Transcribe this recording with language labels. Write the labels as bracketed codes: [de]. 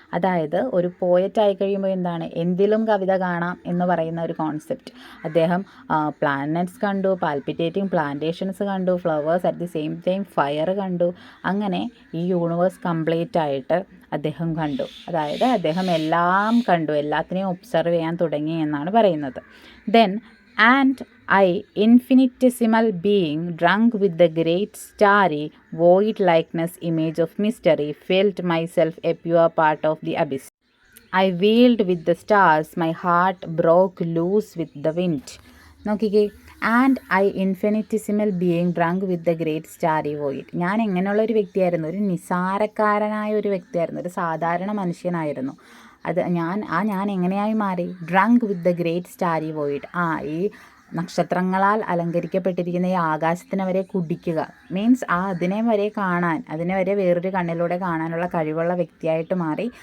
[ml] അതായത് ഒരു പോയറ്റായി കഴിയുമ്പോൾ എന്താണ്, എന്തിലും കവിത കാണാം എന്ന് പറയുന്ന ഒരു കോൺസെപ്റ്റ്. അദ്ദേഹം പ്ലാനറ്റ്സ് കണ്ടു, പാൽപിറ്റേറ്റിംഗ് പ്ലാന്റേഷൻസ് കണ്ടു, flowers, [en] at the same time [ml] fire കണ്ടു. അങ്ങനെ ഈ യൂണിവേഴ്സ് കംപ്ലീറ്റ് ആയിട്ട് അദ്ദേഹം കണ്ടു. അതായത് അദ്ദേഹം എല്ലാം കണ്ടു, എല്ലാത്തിനെയും ഒബ്സർവ് ചെയ്യാൻ തുടങ്ങി എന്നാണ് പറയുന്നത്. [en] Then and I, infinitesimal being, drunk with the great starry void likeness image of mystery, felt myself a pure part of the abyss. I wheeled with the stars, my heart broke loose with the wind. [ml] നോക്കിക്കേ, [en] And I infinitesimal being drunk with the great starry void. [ml] ഞാൻ എങ്ങനെയുള്ള ഒരു വ്യക്തിയായിരുന്നു? ഒരു നിസാരക്കാരനായ ഒരു വ്യക്തിയായിരുന്നു, ഒരു സാധാരണ മനുഷ്യനായിരുന്നു. ഞാൻ എങ്ങനെയായി മാറി? [en] Drunk with the great starry void. [ml] ഈ നക്ഷത്രങ്ങളാൽ അലങ്കരിക്കപ്പെട്ടിരിക്കുന്ന ഈ ആകാശത്തിനെ വരെ കുടിക്കുക, മീൻസ് അതിനെ വരെ കാണാൻ, അതിനെ വരെ വേറൊരു കണ്ണിലൂടെ കാണാനുള്ള കഴിവുള്ള വ്യക്തിയായിട്ട് മാറി.